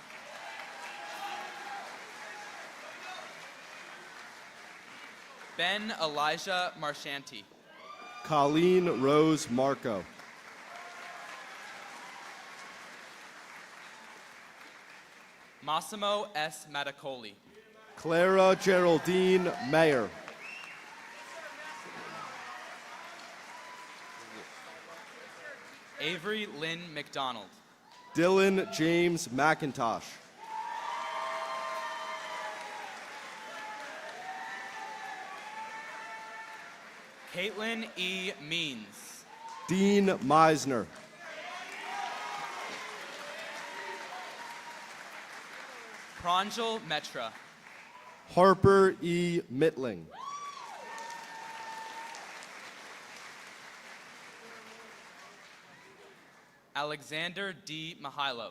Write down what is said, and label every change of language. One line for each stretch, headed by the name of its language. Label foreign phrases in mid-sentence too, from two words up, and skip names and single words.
English: Ben Elijah Marshanti. Colleen Rose Marco. Massimo S. Matacoli. Clara Geraldine Mayer. Avery Lynn McDonald. Dylan James McIntosh. Caitlin E. Means. Dean Meisner. Pranjal Metra. Harper E. Mittling. Alexander D. Mihailov.